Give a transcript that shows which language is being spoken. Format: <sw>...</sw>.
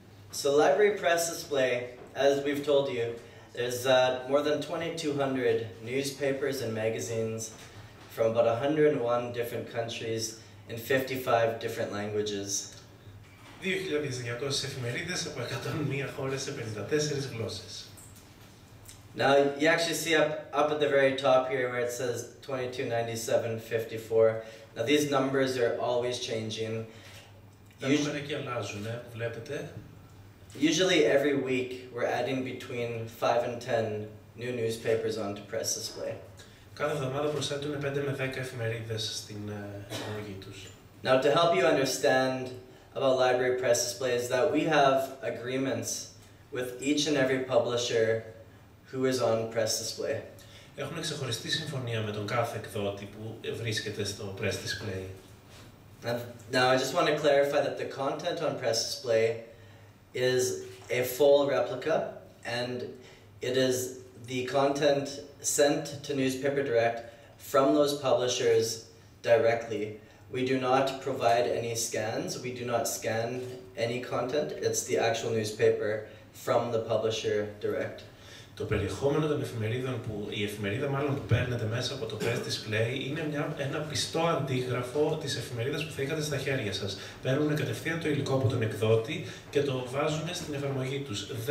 <en>So, Library PressDisplay, as we've told you, there's more than 2,200 newspapers and magazines from about 101 different countries in 55 different languages.</en> <el>2.200 εφημερίδες από 101 χώρες σε 54 γλώσσες.</el> <en>Now, you actually see up at the very top here where it says 2297.54. Now, these numbers are always changing.</en> <el>Τα νούμερα εκεί αλλάζουν, που βλέπετε.</el> <en>Usually every week we're adding between 5 and 10 new newspapers onto PressDisplay.</en> <el>Κάθε εβδομάδα προσθέτουν 5 με 10 εφημερίδες στην εφαρμογή τους.</el> <en>Now, to help you understand about Library PressDisplay is that we have agreements with each and every publisher who is on PressDisplay.</en> <el>Έχουμε ξεχωριστή συμφωνία με τον κάθε εκδότη που βρίσκεται στο PressDisplay.</el> <en>Now, I just want to clarify that the content on PressDisplay is a full replica, and it is the content sent to Newspaper Direct from those publishers directly. We do not provide any scans. We do not scan any content. It's the actual newspaper from the publisher direct.</en> <el>Το περιεχόμενο των εφημερίδων η εφημερίδα μάλλον που παίρνετε μέσα από το PressDisplay είναι ένα πιστό αντίγραφο της εφημερίδας που θα είχατε στα χέρια σας. Παίρνουν κατευθείαν το υλικό από τον εκδότη και το βάζουν στην εφαρμογή τους.</el>